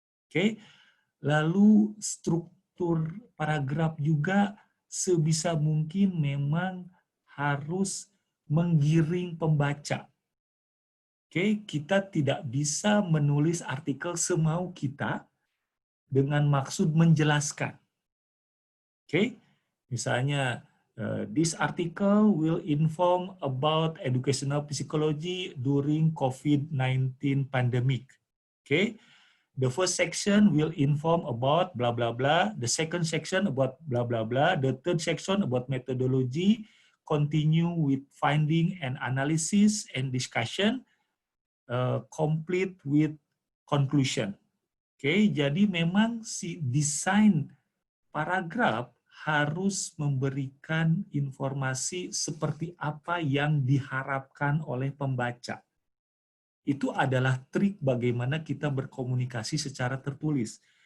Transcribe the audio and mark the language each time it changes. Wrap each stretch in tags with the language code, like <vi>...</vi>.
<id>Oke, lalu struktur paragraf juga sebisa mungkin memang harus menggiring pembaca. Oke, kita tidak bisa menulis artikel semau kita dengan maksud menjelaskan.</id> <en>Oke,</en> <id>misalnya</id> <en>this article will inform about educational psychology during COVID-19 pandemic. Oke, the first section will inform about blah blah blah, the second section about blah blah blah, the third section about methodology, continue with finding and analysis and discussion, complete with conclusion.</en> <id>Oke, jadi memang si desain paragraf harus memberikan informasi seperti apa yang diharapkan oleh pembaca. Itu adalah trik bagaimana kita berkomunikasi secara tertulis.</id>